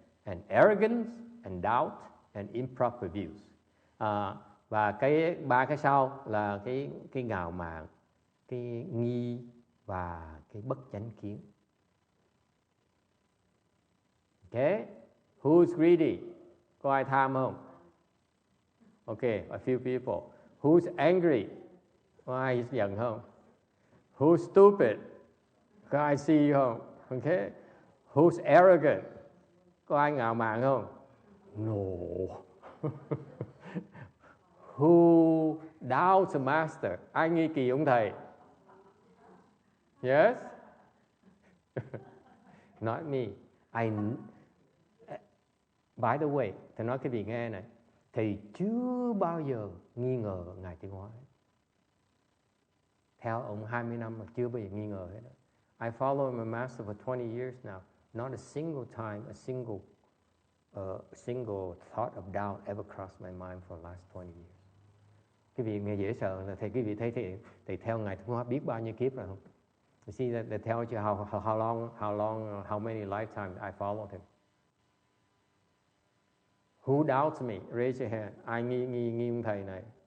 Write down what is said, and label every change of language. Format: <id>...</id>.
<en>And arrogance, and doubt, and improper views.</en> <vi>Và ba cái sau là cái ngạo mạn, cái nghi và cái bất chánh kiến.</vi> <en>Okay? Who's greedy?</en> <vi>Có ai tham không?</vi> <en>Okay, a few people. Who's angry?</en> <vi>Có ai giận không?</vi> <en>Who's stupid?</en> <vi>Có ai si không?</vi> <en>Okay? Who's arrogant?</en> <vi>Có ai ngạo mạn không?</vi> <en>No. Who doubts the master?</en> <vi>Ai nghi kỳ ông thầy?</vi> <en>Yes? Not me. By the way,</en> <vi>thầy nói cái gì nghe này. Thầy chưa bao giờ nghi ngờ Ngài Tiến Hóa. Theo ông 20 năm mà chưa bao giờ nghi ngờ hết.</vi> <en>I follow my master for 20 years now. Not a single time, a single thought of doubt ever crossed my mind for the last 20 years.</en> <vi>Cái vị nghe dễ sợ là quý vị thấy thầy theo Ngài Tiến Hóa biết bao nhiêu kiếp rồi không?</vi> <en>You see that tells you how many lifetimes I followed him. Who doubts me? Raise your hand.</en> <vi>Ai nghi ông thầy này?</vi>